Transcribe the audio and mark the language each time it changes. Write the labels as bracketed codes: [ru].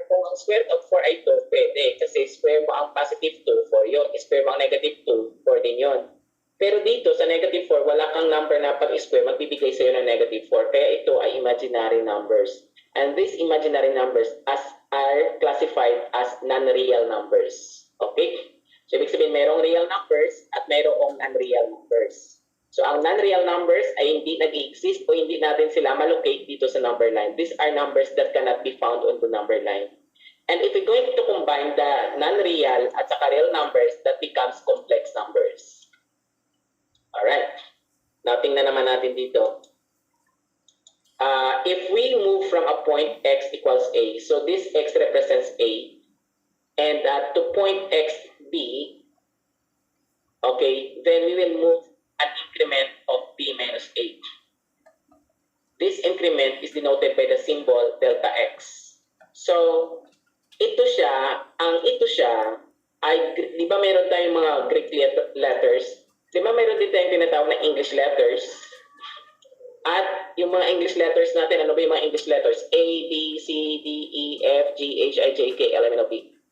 [tl] Kung ang square root of 4 ay 2, pwede. Kasi square mo ang positive 2, 4 yun. Square mo ang negative 2, 4 din yun. Pero dito, sa negative 4, wala kang number na pag-square, magbibigay sa'yo ng negative 4. Kaya ito ay imaginary numbers. [en] And these imaginary numbers are classified as non-real numbers. [tl] Okay? So, ibig sabihin, mayroong real numbers at mayroong non-real numbers. So, ang non-real numbers ay hindi nag-exist o hindi natin sila malocate dito sa number line. [en] These are numbers that cannot be found on the number line. And if we're going to combine the non-real [tl] at saka [en] real numbers, that becomes complex numbers. [tl] Alright. Now, tingnan naman natin dito. [en] If we move from a point x equals a, so this x represents a, and to point x b, okay, then we will move an increment of b minus a. This increment is denoted by the symbol delta x. [tl] So, ito siya ay, di ba meron tayong mga Greek letters? Di ba meron din tayong tinatawag na English letters? At yung mga English letters natin, ano ba yung mga English letters? [en] A, B, C, D, E, F, G, H, I, J, K, L, M, N, O, P.